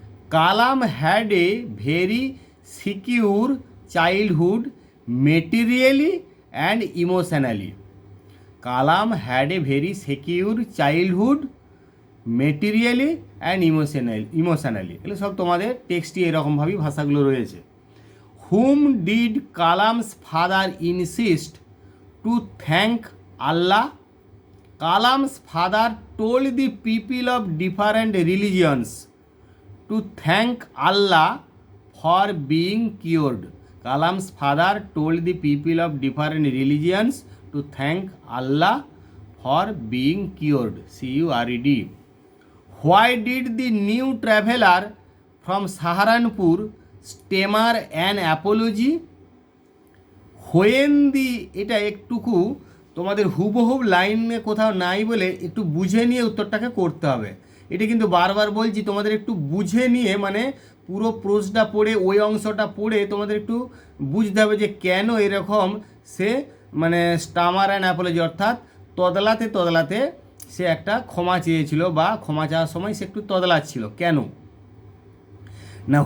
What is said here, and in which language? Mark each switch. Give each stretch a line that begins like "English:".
English: Kalam had a very secure childhood materially and emotionally. Kalam had a very secure childhood materially and emotionally.
Bangla: এগুলো সব তোমাদের টেক্সটে এরকমভাবেই ভাষাগুলো রয়েছে।
English: Whom did Kalam's father insist to thank Allah? Kalam's father told the people of different religions to thank Allah for being cured. Kalam's father told the people of different religions to thank Allah for being cured. CURED. Why did the new traveler from Saharanpur stammer an apology? When the
Bangla: এটা একটুকু তোমাদের হুবহুব লাইনে কোথাও নাই বলে একটু বুঝে নিয়ে উত্তরটাকে করতে হবে। এটা কিন্তু বারবার বলছি, তোমাদের একটু বুঝে নিয়ে মানে পুরো প্রশ্নটা পড়ে ওই অংশটা পড়ে তোমাদের একটু বুঝতে হবে যে কেন এরকম সে মানে স্টামার অ্যান্ড অ্যাপোলজি, অর্থাৎ তদলাতে সে একটা ক্ষমা চেয়েছিল বা ক্ষমা চাওয়ার সময় সে একটু তদলাচ্ছিল কেন না।